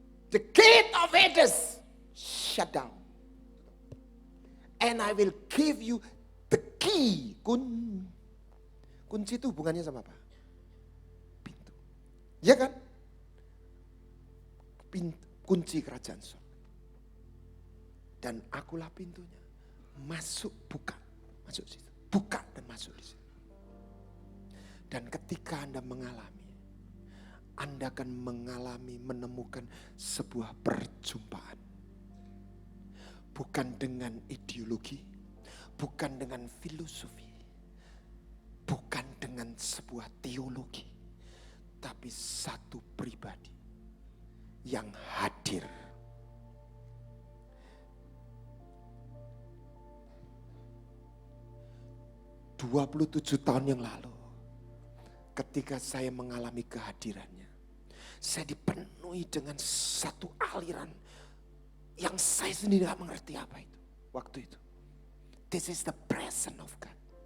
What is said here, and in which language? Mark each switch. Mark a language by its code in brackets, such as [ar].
[en] The Gate of Hades shut down. And I will give you the key. [id] Kunci itu hubungannya sama apa? Pintu. Ya kan? Kunci kerajaan surga. Dan akulah pintunya. Masuk, buka. Masuk situ. Buka dan masuk di situ. Dan ketika Anda mengalami, Anda akan menemukan sebuah perjumpaan. Bukan dengan ideologi, bukan dengan filosofi, bukan dengan sebuah teologi, tapi satu pribadi yang hadir. "27 tahun yang lalu, ketika saya mengalami kehadirannya, saya dipenuhi dipenuhi dengan satu aliran yang saya sendiri gak mengerti apa itu waktu itu. [en] This is the presence of God.